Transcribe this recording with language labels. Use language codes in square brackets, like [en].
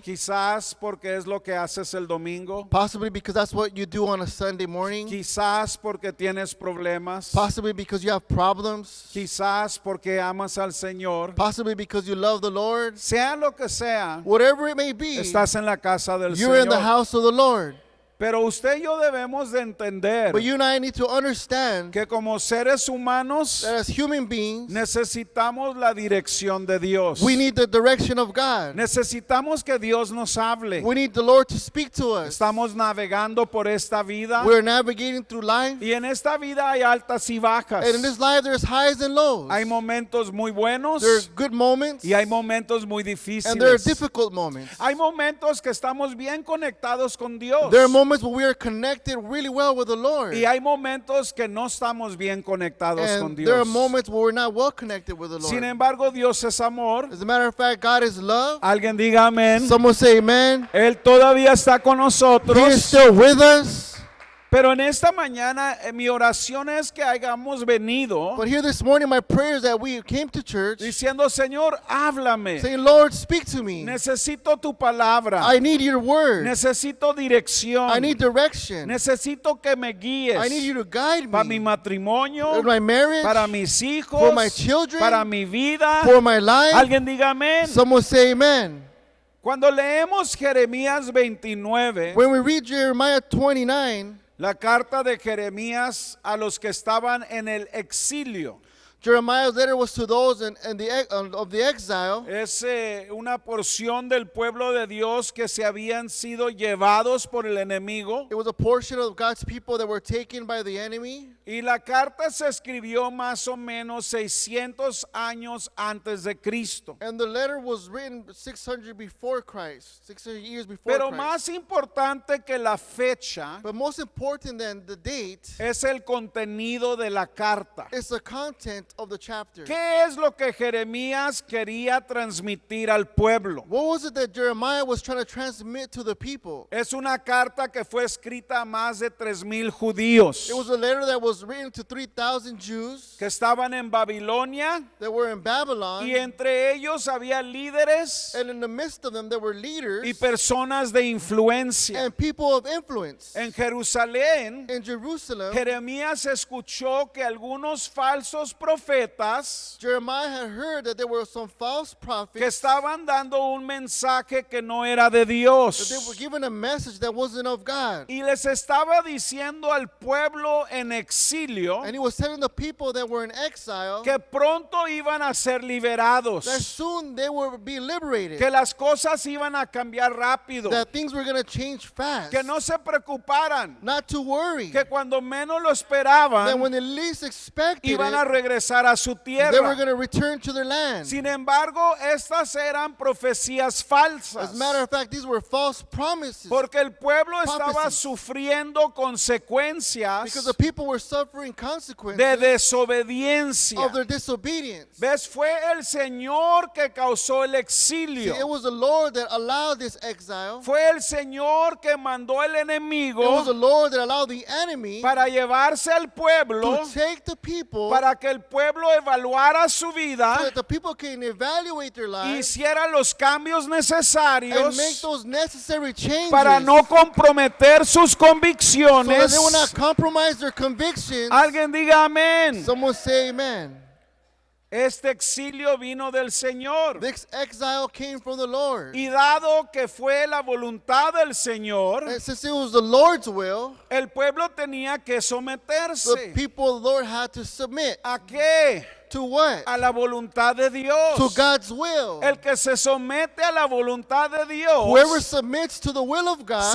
[es] quizás porque es lo que haces el domingo, [en] possibly because that's what you do on a Sunday morning, [es] quizás porque tienes problemas, [en] possibly because you have problems, [es] quizás porque amas al Señor, [en] possibly because you love the Lord. [es] sea lo que sea, [en] Whatever it may be, [es] estás en la casa del [en] you're in the [es] Señor. [en] house of the Lord. [es] Pero usted y yo debemos de entender [en] But you and I need to understand [es] que como seres humanos [en] that as human beings, [es] necesitamos la dirección de Dios. [en] we need the direction of God. [es] Necesitamos que Dios nos hable. [en] We need the Lord to speak to us. [es] Estamos navegando por esta vida [en] We're navigating through life, [es] y en esta vida hay altas y bajas. [en] and in this life there's highs and lows. [es] Hay momentos muy buenos [en] There are good moments, [es] y hay momentos muy [en] and there are [es] difíciles. [en] difficult moments. [es] Hay momentos que estamos bien conectados con Dios [en] There are moments where we are connected really well with the Lord, [es] y hay momentos que no estamos bien conectados con [en] and there are [es] Dios. [en] moments where we're not well connected with the [es] Sin [en] Lord. [es] embargo, Dios es amor. [en] As a matter of fact, God is love. [es] Alguien diga amén. [en] Someone say amen. [es] Él todavía está con [en] He is [es] nosotros. [en] still with us. [es] Pero en esta mañana mi oración es que hayamos venido [en] But here this morning, my prayer is that we came to church [es] diciendo, Señor, háblame. [en] saying, Lord, speak to me. [es] Necesito tu palabra. [en] I need your word. [es] Necesito dirección. [en] I need direction. [es] Necesito que me guíes. [en] I need you to guide [es] Para mi [en] me. [es] matrimonio, [en] For my marriage, [es] para mis hijos, [en] for my children, [es] para mi vida. [en] for my life. [es] Alguien diga amén. [en] Someone say amen. [es] Cuando leemos Jeremías 29, [en] When we read Jeremiah 29, [es] La carta de Jeremías a los que estaban en el exilio. [en] Jeremiah's letter was to those of the exile. [es] Es una porción del pueblo de Dios que se habían sido llevados por el enemigo. [en] It was a portion of God's people that were taken by the enemy. [es] Y la carta se escribió más o menos 600 años antes de Cristo. [en] And the letter was written 600 before Christ, 600 years before [es] Pero [en] Christ. [es] más importante que la fecha [en] But most important than the date [es] es el contenido de la carta. [en] is the content of the chapter. [es] ¿Qué es lo que Jeremías quería transmitir al pueblo? [en] What was it that Jeremiah was trying to transmit to the people? [es] Es una carta que fue escrita a más de 3,000 judíos [en] It was a letter that was written to 3,000 Jews [es] que estaban en Babilonia, [en] that were in Babylon, [es] y entre ellos había líderes [en] and in the midst of them there were leaders [es] y personas de influencia. [en] and people of influence. [es] En Jerusalén, [en] In Jerusalem, [es] Jeremías escuchó que algunos falsos profetas [en] Jeremiah had heard that there were some false [es] que [en] prophets [es] estaban dando un mensaje que no era de [en] that they were [es] Dios. [en] given a message that wasn't of God. [es] Y les estaba diciendo al pueblo en exilio [en] And he was telling the people that were in exile [es] que pronto iban a ser liberados, [en] that soon they would be liberated, [es] que las cosas iban a cambiar rápido, [en] that things were going to change fast, [es] que no se preocuparan, [en] not to worry, [es] que cuando menos lo [en] that [es] esperaban [en] when they least expected [es] iban a [en] it, [es] regresar a su [en] they were [es] tierra. [en] going to return to their land. [es] Sin embargo, estas eran profecías falsas, [en] As a matter of fact, these were false promises [es] porque el pueblo estaba [en] prophecies. [es] sufriendo consecuencias [en] because the people were suffering consequences [es] de desobediencia. [en] of their disobedience. [es] ¿Ves? Fue el Señor que causó el [en] See, [es] exilio. [en] it was the Lord that allowed this exile. [es] Fue el Señor que mandó el [en] It was [es] enemigo [en] the Lord that allowed the enemy [es] para llevarse al pueblo, [en] to take the people [es] para que el pueblo evaluara su [en] so [es] vida [en] that the people can evaluate their [es] y [en] lives [es] hiciera los cambios [en] and make [es] necesarios [en] those necessary changes [es] para no comprometer sus [en] so that [es] convicciones. [en] they will not compromise their convictions. [es] Alguien diga amén. [en] Someone say amen. [es] Este exilio vino del Señor. [en] This exile came from the Lord. [es] Y dado que fue la voluntad del Señor, [en] And since it was the Lord's will, [es] el pueblo tenía que [en] the [es] someterse. [en] people of the Lord had to submit. [es] ¿A qué? [en] To what? [es] A la voluntad de [en] To [es] Dios. [en] God's will. [es] El que se somete a la voluntad de [en] Whoever [es] Dios [en] submits to the will of God